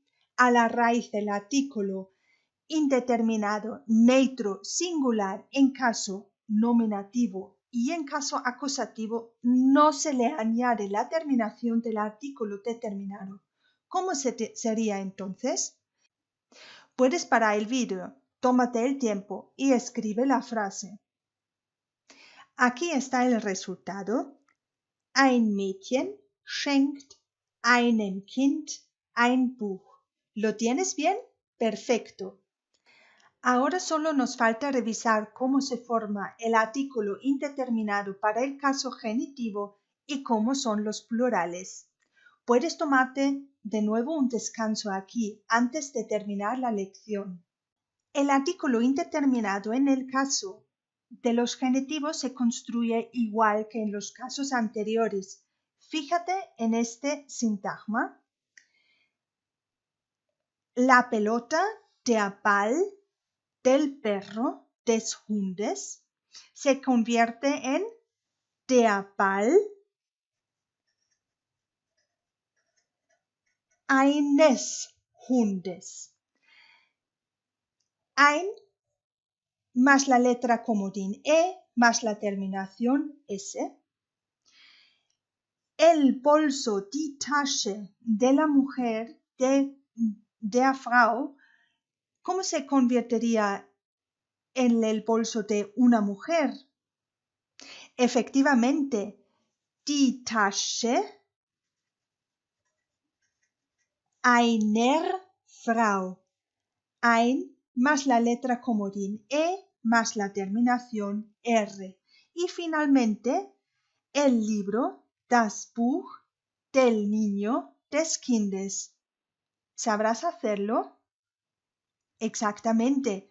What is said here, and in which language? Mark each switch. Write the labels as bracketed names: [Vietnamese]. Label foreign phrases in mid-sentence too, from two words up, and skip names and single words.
[Spanish] A la raíz del artículo indeterminado neutro singular en caso nominativo y en caso acusativo no se le añade la terminación del artículo determinado. ¿Cómo sería entonces? Puedes parar el vídeo, tómate el tiempo y escribe la frase. Aquí está el resultado. [German] Ein Mädchen schenkt einem Kind ein Buch. [Spanish] ¿Lo tienes bien? Perfecto. Ahora solo nos falta revisar cómo se forma el artículo indeterminado para el caso genitivo y cómo son los plurales. Puedes tomarte de nuevo un descanso aquí antes de terminar la lección. El artículo indeterminado en el caso de los genitivos se construye igual que en los casos anteriores. Fíjate en este sintagma. La pelota, [German] der Ball, [Spanish] del perro, [German] des Hundes, [Spanish] se convierte en [German] der Ball eines Hundes. [Spanish] Ein más la letra comodín E más la terminación S. El bolso, [German] die Tasche [Spanish] de la mujer, de [German] der Frau, [Spanish] ¿cómo se convertiría en el bolso de una mujer? Efectivamente, [German] die Tasche einer Frau. [Spanish] Ein más la letra comodín E más la terminación R. Y finalmente, el libro, [German] das Buch, [Spanish] del niño, [German] des Kindes. [Spanish] ¿Sabrás hacerlo? Exactamente.